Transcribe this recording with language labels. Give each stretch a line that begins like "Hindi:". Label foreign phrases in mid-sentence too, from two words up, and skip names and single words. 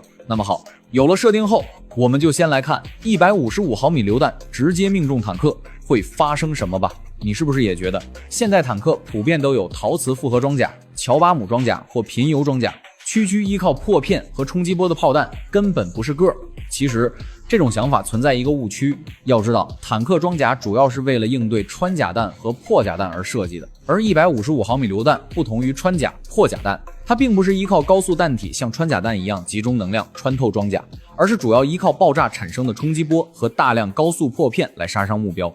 Chinese: 那麼好，有了设定後，我們就先來看155毫米榴彈直接命中坦克會發生什么吧。你是不是也觉得现代坦克普遍都有陶瓷复合装甲、乔巴姆装甲或贫鈾装甲，区依靠破片和冲击波的炮弹根本不是个儿？其實這種想法存在一個誤區，要知道坦克裝甲主要是為了應對穿甲彈和破甲彈而設計的，而155毫米榴彈不同於穿甲、破甲彈，它並不是依靠高速彈體像穿甲彈一樣集中能量穿透裝甲，而是主要依靠爆炸產生的衝擊波和大量高速破片來殺傷目標。